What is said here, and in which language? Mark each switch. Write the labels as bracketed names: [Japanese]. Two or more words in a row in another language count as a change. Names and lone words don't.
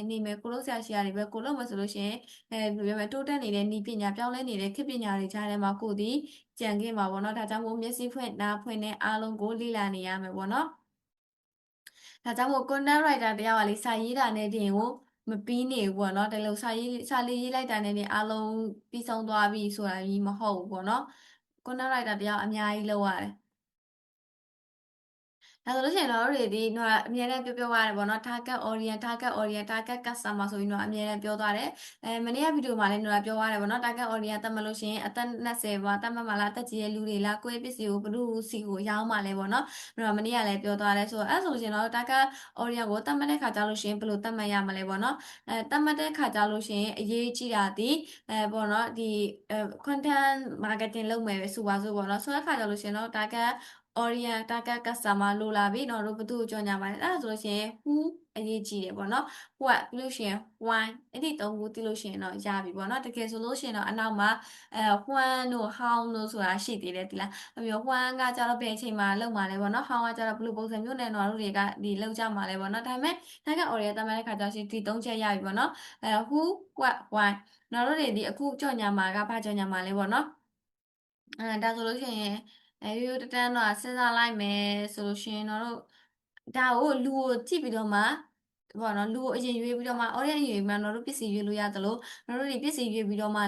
[Burmese] နေမယ်ကိုလို့ဆရာရှိရတယ်ပဲကိုလို့မယ်ဆိုလို့ရှိရင်ဘယ်လိုပြောမလဲတိုးတက်နေတဲ့ဤပညာပြောင်းလဲနေတဲ့ခေတ်ပညာတွေကြားထဲမှာကိုဒီကြံခဲ့မှာပေါ့နော်ဒါကြောင့်မို့မျက်စိဖွင့်နားဖွင့်နဲ့အားလုံးကိုလေ့လာနေရမယ်ပေါ့နော်ဒါကြောင့်မို့ [English] content writer [Burmese] တယောက်ကလေစာရေးတာနဲ့တင်ကိုမပြီးနေဘူးပေါ့နော်ဒါလို့စာလေးရေးလိုက်တာနဲ့တင်အားလုံးပြီးဆုံးသွားပြီဆိုတာကြီးမဟုတ်ဘူးပေါ့နော် [English] content writer [Burmese] တယောက်အများကြီးလုပ်ရတယ် ဒါဆိုလို့ရှိရင်တော့တို့တွေဒီတော့အမြဲတမ်းပြောရတယ်ပေါ့နော် [English] target audience target customer [Burmese] ဆိုပြီးတော့အမြဲတမ်းပြောသွားတယ်မနေ့ကဗီဒီယိုမှာလည်းတော့ပြောရတယ်ပေါ့နော် [English] target audience [Burmese] တတ်မှတ်လို့ရှိရင်အသက်20ပါတတ်မှတ်မှာလားအသက်ကြီးတဲ့လူတွေလားကိုယ့်ရဲ့ပစ္စည်းကိုဘယ်သူစီကိုရောင်းမှာလဲပေါ့နော်အဲ့တော့မနေ့ကလည်းပြောသွားတယ်ဆိုတော့အဲ့ဆိုရှင်တော့ [English] target audience [Burmese] ကိုတတ်မှတ်တဲ့ခါကျလို့ရှိရင်ဘယ်လိုတတ်မှတ်ရမလဲပေါ့နော်တတ်မှတ်တဲ့ခါကျလို့ရှိရင်အရေးကြီးတာဒီ ပေါ့နော်ဒီ [English] content marketing [Burmese] လုပ်မယ်ပဲဆိုပါစို့ပေါ့နော်ဆိုတဲ့ခါကျလို့ရှိရင်တော့ [English] target audience target customer [Burmese] လိုလာပြီတော့တို့ဘယ်သူ့ကိုကြော်ညာပါလဲအဲ့ဒါဆိုလို့ရှိရင် who အရေးကြီးတယ်ပေါ့နော် what ပြီးလို့ရှိရင် why အဲ့ဒီသုံးခုသိလို့ရှိရင်တော့ရပြီပေါ့နော်တကယ်ဆိုလို့ရှိရင်တော့အနောက်မှာwhen တို့ how တို့ဆိုတာရှိသေးတယ်ဒီလားအဲ့ပြီးတော့ when ကကြ တော့ဘယ်အချိန်မှာလုပ်မှာလဲပေါ့နော် how ကကြတော့ဘယ်လိုပုံစံမျိုးနဲ့တော့တို့တွေကဒီလုပ်ကြမှာလဲပေါ့နော်ဒါပေမဲ့ [English] target audience [Burmese] တတ်မှတ်တဲ့ခါကျရှင်ဒီသုံးချက်ရပြီပေါ့နော် [English] who what why [Burmese] တော့တို့တွေဒီအခုကြော်ညာမှာကဘာကြော်ညာမှာလဲပေါ့နော်ဒါဆိုလို့ရှိရင်ရိုးရိုးတ န်းတော့စဉ်းစားလိုက်မယ်ဆိုလို့ရှိရင်တော့ဒါကိုလူကိုကြည့်ပြီးတော့မှပေါ့နော်လူကိုအရင်ရွေးပြီးတော့မှ audience ရွေးမှတော့တို့ပစ္စည်းရွေးလို့ရသလိုတို့တွေပစ္စည်းရွေးပြီးတော့မှ